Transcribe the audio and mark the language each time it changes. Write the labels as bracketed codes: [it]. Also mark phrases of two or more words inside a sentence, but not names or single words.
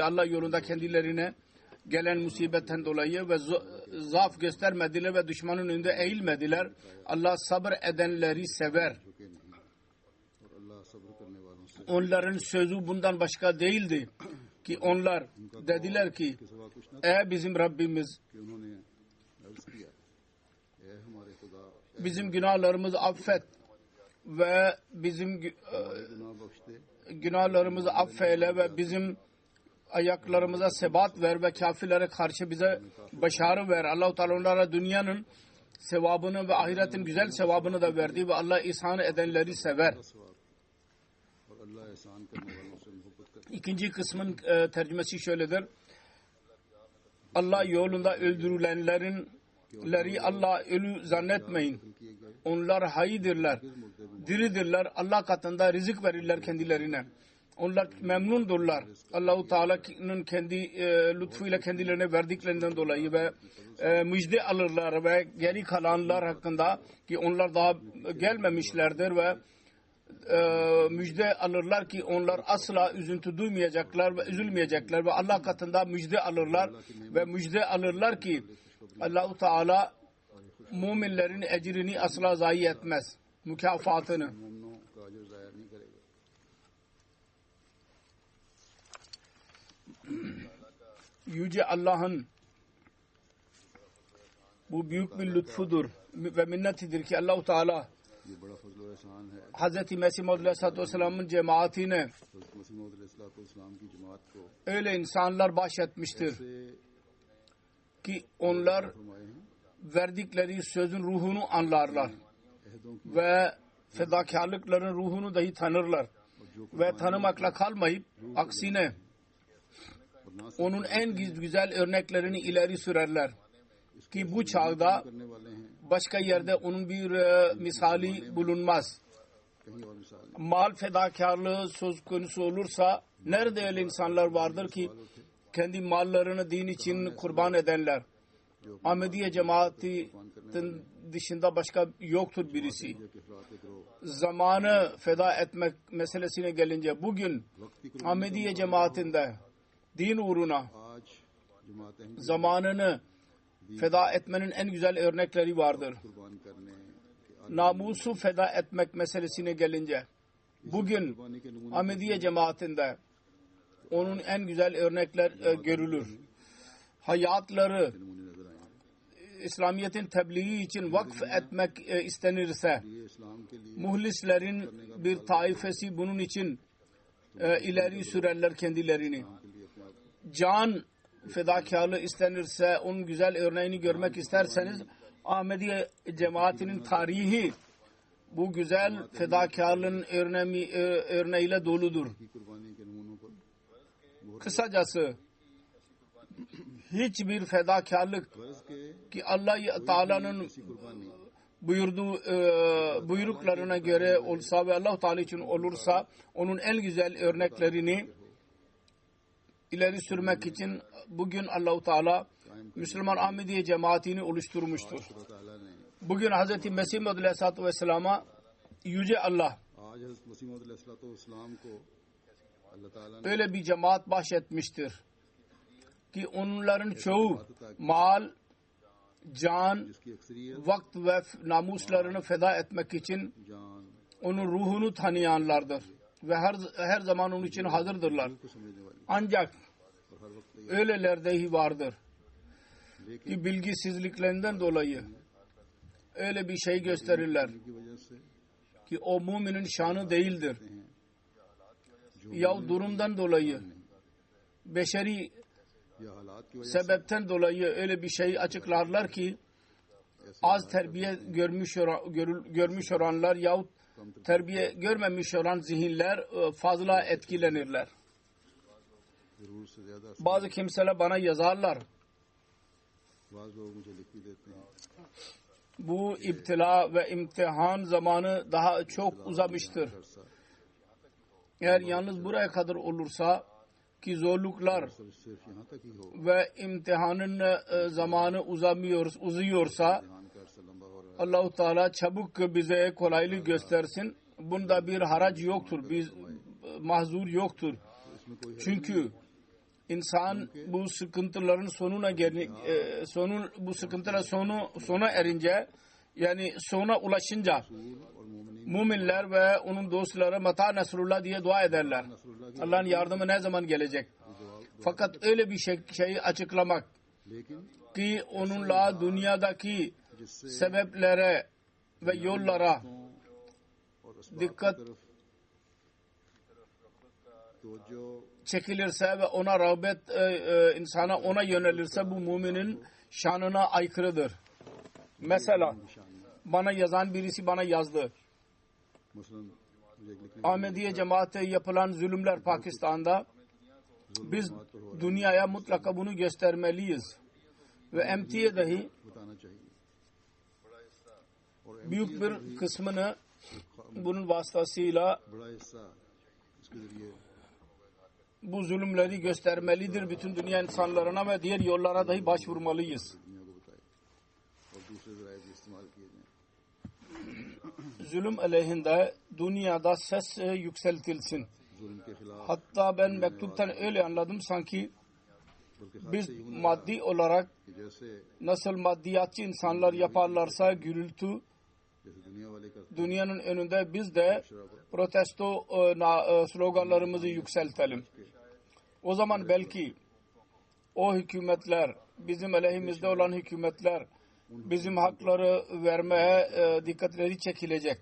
[tr] Allah yolunda kendilerine gelen musibetten dolayı ve zaaf göstermediler ve düşmanın önünde eğilmediler. Allah sabır edenleri sever. onların sözü bundan başka değildi ki onlar dediler ki [ur] کے سوا کچھ نہ [tr] ey bizim Rabbimiz [ur] کہ انہوں نے عرض کیا اے ہمارے خدا [tr] bizim günahlarımızı affet ve bizim [ur] گناہ بخش دے [tr] günahlarımızı affeyle ve bizim ayaklarımıza sebat ver ve kafirlere karşı bize başarı ver. Allah-u Teala onlara dünyanın sevabını ve ahiretin güzel sevabını da verdi ve Allah ihsan edenleri sever. [ur] اور اللہ احسان کرنے والوں سے محبت کرتا [tr] İkinci kısmın tercümesi şöyledir. Allah yolunda öldürülenleri Allah ölü zannetmeyin. [ur] ہے کیے گئے [tr] Onlar haydirler, diridirler. Allah katında rızık verirler kendilerine. Onlar memnundurlar. Allah-u Teala'nın kendi lütfuyla kendilerine verdiklerinden dolayı ve müjde alırlar ve geri kalanlar hakkında ki onlar daha gelmemişlerdir ve müjde alırlar ki onlar asla üzüntü duymayacaklar ve üzülmeyecekler ve Allah katında müjde alırlar ve müjde alırlar ki Allah-u Teala müminlerin ecrini asla zayi etmez. Mükafatını. [ur] مومنوں کا اجر ضائع نہیں کرے گا [tr] Yüce Allah'ın bu büyük bir lütfudur ve minnetidir ki Allah-u Teala [ur] یہ بڑا فضل و احسان ہے [tr] Hz. Mesih Maud Aleyhisselatü Vesselam'ın cemaatine [ur] حضرت مسیح موعود علیہ السلام کی جماعت کو [tr] öyle insanlar bahşetmiştir [ur] से [tr] ki onlar [ur] فرمائے ہیں [tr] verdikleri sözün ruhunu anlarlar [ur] عہدوں کی [tr] ve fedakarlıkların ruhunu dahi tanırlar ve tanımakla kalmayıp aksine [ur] اور نہ صرف [tr] onun en güzel örneklerini ileri sürerler ki bu çağda [ur] کرنے والے ہیں [tr] başka yerde onun bir misali bulunmaz. [ur] کہیں اور مثال نہیں [tr] Mal fedakarlığı söz konusu olursa nerede öyle insanlar vardır ki kendi mallarını din için kurban edenler. Ahmediye cemaatinin dışında başka yoktur birisi. [ur] کہ افراد کے گروہ [tr] Zamanı feda etmek meselesine gelince bugün [ur] وقت کی [tr] Ahmediye cemaatinde din uğruna [ur] آج جماعت احمدی [tr] zamanını feda etmenin en güzel örnekleri vardır. [ur] قربان کرنے کے [tr] Namusu feda etmek meselesine gelince bugün [ur] قربانی کے نمونے [tr] Ahmediye cemaatinde onun en güzel örnekler görülür. Hayatları [ur] نمونے نظر آئے ہیں [tr] İslamiyet'in tebliği için vakf etmek istenirse [ur] یہ اسلام کے لیے [tr] muhlislerin bir taifesi bunun için ileri sürerler kendilerini. [ur] کے لیے اپنے آپ [tr] Can fedakarlığı istenirse onun güzel örneğini görmek isterseniz Ahmediye cemaatinin tarihi bu güzel fedakarlığın örneğiyle doludur. [ur] کی قربانی کے نمونوں پر [tr] Kısacası hiçbir fedakarlık [ur] فرض کے [tr] ki Allah Teala'nın [ur] ایسی قربانی [tr] buyurduğu buyruklarına göre olsa ve Allah Teala için olursa onun en güzel örneklerini ileri sürmek için bugün Allah Teala Müslüman Ahmediye cemaatini oluşturmuştur. [ur] خدا تعالیٰ نے [tr] Bugün Hz. Mesih Maud Aleyhisselatü Vesselam'a Yüce Allah [ur] آج حضرت مسیح موعود علیہ السلام کو اللہ تعالیٰ نے [tr] öyle bir cemaat bahşetmiştir ki onların çoğu mal, can, [ur] جس کی اکثریت [tr] vakt ve namuslarını feda etmek için [ur] जान [tr] onun ruhunu tanıyanlardır ve her zaman onun için hazırdırlar. [ur] کو سمجھنے والی [tr] Ancak [ur] اور ہر وقت [tr] öyleler dahi vardır ki bilgisizliklerinden dolayı öyle bir şey gösterirler [ur] کی وجہ سے [tr] ki o müminin şanı değildir. [ur] जो [tr] Ya durumdan dolayı, beşeri [ur] یا حالات کی وجہ [tr] sebepten dolayı öyle bir şey açıklarlar ki az terbiye görmüş olanlar yahut terbiye görmemiş olan zihinler fazla etkilenirler. [ur] سے ضرور سے زیادہ [tr] Bazı kimseler bana yazarlar. [ur] بعض لوگ مجھے لکھ بھی دیتے ہیں [tr] Bu iptila ve imtihan zamanı daha çok uzamıştır. [ur] अरसा [tr] Eğer yalnız buraya kadar olursa ki zorluklar [ur] صرف یہاں تک ہی ہو [tr] ve imtihanın zamanı uzuyorsa [ur] دھیان کا عرصہ لمبا ہو رہا [tr] Allah-u Teala çabuk bize kolaylık göstersin. Bunda bir harac yoktur, bir mahzur yoktur. [ur] ہے اس میں کوئی [tr] Çünkü insan bu sıkıntıların sona erince yani sona ulaşınca [ur] اور مومنین [tr] Müminler ve onun dostları [ar] متى نصر الله [tr] diye dua ederler. [ur] نصر اللہ کی [tr] Allah'ın yardımı ne zaman gelecek? Fakat öyle bir şeyi açıklamak [ur] लेकिन [tr] ki onunla dünyadaki [ur] जिससे [tr] sebeplere ve yollara [ur] اور اسباب کی [tr] dikkat [ur] طرف توجہ [tr] çekilirse ve ona rağbet insana ona yönelirse bu müminin şanına aykırıdır. Mesela bana yazan birisi bana yazdı. [ur] مثلاً مجھے ایک لکھنے [tr] Ahmediye cemaate yapılan zulümler Pakistan'da biz dünyaya mutlaka bunu göstermeliyiz. Ve MT'ye dahi [ur] بتانا چاہیے اور [tr] büyük bir kısmını bunun vasıtasıyla [ur] بڑا حصہ اس کے ذریعے [tr] bu zulümleri göstermelidir bütün dünya insanlarına ve diğer yollara dahi başvurmalıyız. [ur] دنیا کو بتائے اور دوسرے ذرائع بھی استعمال کیے جائیں [tr] Zulüm aleyhinde dünyada ses yükseltilsin. [ur] ظلم کے خلاف [tr] Hatta ben mektuptan öyle anladım sanki [ur] बल्कि [tr] biz [ur] خاص سے یوں [tr] maddi olarak [ur] کہ جیسے [tr] nasıl maddiyatçı insanlar yaparlarsa gürültü [ur] جیسے دنیا والے کرتے [tr] dünyanın önünde biz de [ur] शराब [tr] protesto sloganlarımızı yükseltelim. O zaman belki o hükümetler, bizim aleyhimizde olan hükümetler bizim hakları vermeye dikkatleri çekilecek.